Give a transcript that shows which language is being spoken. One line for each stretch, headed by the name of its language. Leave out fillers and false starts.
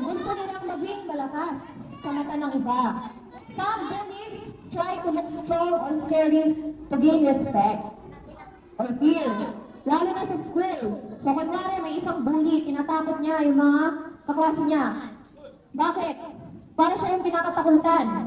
Filipino: Gusto nilang maging malakas sa mata ng iba.
English: Some bullies try to look strong or scary to gain respect or fear.
Filipino: Lalo na sa school. So, kunwari may isang bully, tinatakot niya yung mga kaklase niya. Bakit? Para siya yung pinakatakutan.